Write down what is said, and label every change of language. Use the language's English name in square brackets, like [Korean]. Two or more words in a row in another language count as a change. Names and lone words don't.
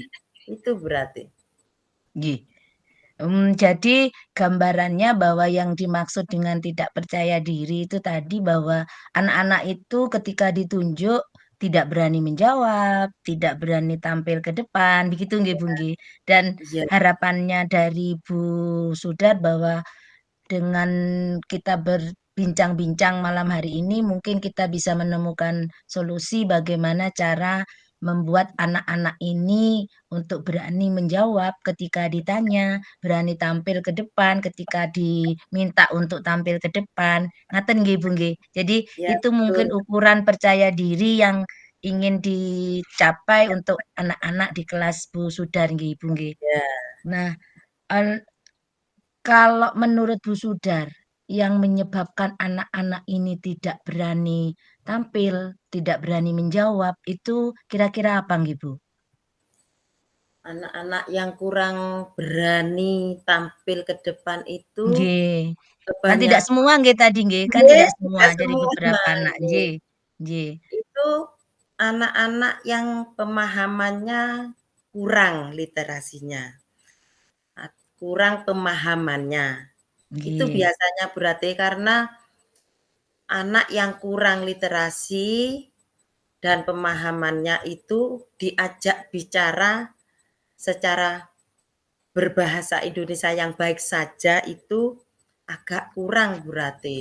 [Indonesian] Itu berarti. nggih. Jadi gambarannya bahwa yang dimaksud dengan tidak percaya diri itu tadi bahwa anak-anak itu ketika ditunjuk tidak berani menjawab, tidak berani tampil ke depan, begitu nggih, Bu, nggih? Dan Iya, harapannya dari Bu Sudar bahwa dengan kita berbincang-bincang malam hari ini, mungkin kita bisa menemukan solusi bagaimana cara membuat anak-anak ini untuk berani menjawab ketika ditanya, berani tampil ke depan ketika diminta untuk tampil ke depan. [Javanese] Ngaten nggih, Bu nggih. [Indonesian] Jadi iya itu mungkin betul. ukuran percaya diri yang ingin dicapai untuk anak-anak di kelas Bu Sudar nggih, Ibu nggih. Ya, Nah, kalau menurut Bu Sudar, yang menyebabkan anak-anak ini tidak berani tampil, tidak berani menjawab, itu kira-kira apa nggih, Bu? anak-anak yang kurang berani tampil ke depan itu Nggih. Kan tidak kebanyakan semua nggih tadi nggih, kan nggih, tidak semua, tidak dari semua, beberapa nah anak, nggih. [Javanese] nggih. Nggih, [Indonesian] Itu anak-anak yang pemahamannya kurang literasinya, kurang pemahamannya. Itu nggih, biasanya berarti karena anak yang kurang literasi dan pemahamannya itu diajak bicara secara berbahasa Indonesia yang baik saja itu agak kurang berarti.